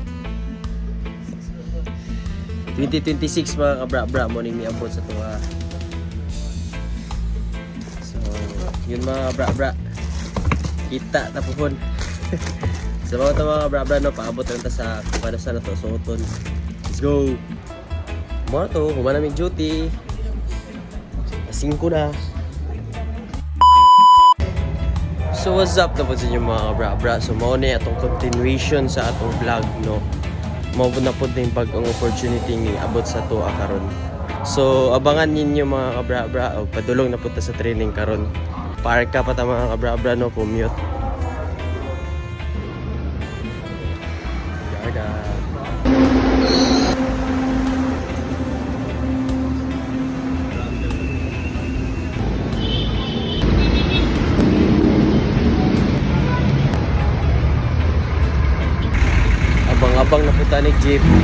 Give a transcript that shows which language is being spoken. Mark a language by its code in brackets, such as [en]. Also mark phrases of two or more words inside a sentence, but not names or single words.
[ceb] 2026 mga kabra-bra mo ning niabot sa tuwa. So, yun mga kabra-bra. Kita tapon. Sa mga ito mga kabra-bra, no, paabot lang ta sa kung ano sa na to suoton. [en] Let's go. [ceb] Mo to, humana mi duty. 5 na. [en] So what's up [ceb] na po sa inyo mga kabra-bra. So mao na atong continuation sa atong vlog, no. Mao na po na yung bagong opportunity ni abot sa tuwa karon. So abangan ninyo mga kabra-bra, o padulong na po ta sa training karon. Parka pa ta mga kabra-bra, no, commute. Yarda. Abang na punta ni jeep.